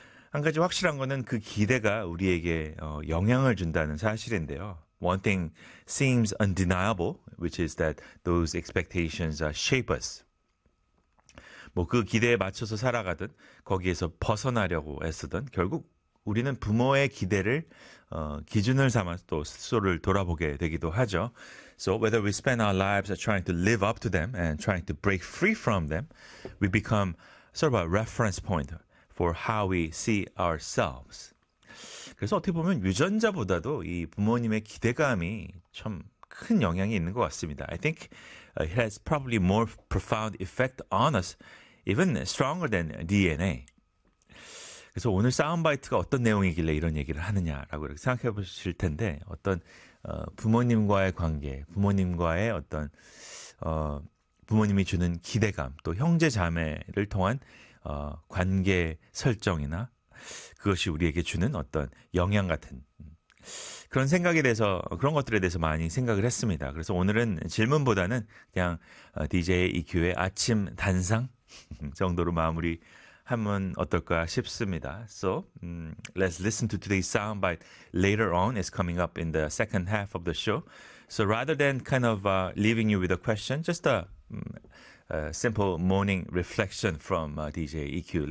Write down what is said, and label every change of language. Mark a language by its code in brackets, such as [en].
[ko] 한 가지 확실한 거는 그 기대가 우리에게 영향을 준다는 사실인데요. [en] One thing seems undeniable, which is that those expectations shape us. [ko] 뭐그 기대에 맞춰서 살아가든 거기에서 벗어나려고 애쓰든 결국 우리는 부모의 기대를 기준을 삼아서 또 스스로를 돌아보게 되기도 하죠. [en] So whether we spend our lives trying to live up to them and trying to break free from them, we become sort of a reference point for how we see ourselves. [ko] 그래서 어떻게 보면 유전자보다도 이 부모님의 기대감이 참큰 영향이 있는 것 같습니다. [en] I think it has probably more profound effect on us, even stronger than DNA. [ko] 그래서 오늘 사운드바이트가 어떤 내용이길래 이런 얘기를 하느냐라고 이렇게 생각해 보실 텐데 어떤 부모님과의 관계, 부모님과의 어떤 부모님이 주는 기대감, 또 형제 자매를 통한 관계 설정이나 그것이 우리에게 주는 어떤 영향 같은 그런 생각에 대해서 그런 것들에 대해서 많이 생각을 했습니다. 그래서 오늘은 질문보다는 그냥 DJ 이큐의 아침 단상 정도로 마무리 하면 어떨까 싶습니다. [en] So, let's listen to today's soundbite later on. It's coming up in the second half of the show. So, rather than kind of leaving you with a question, just a simple morning reflection from DJ EQ.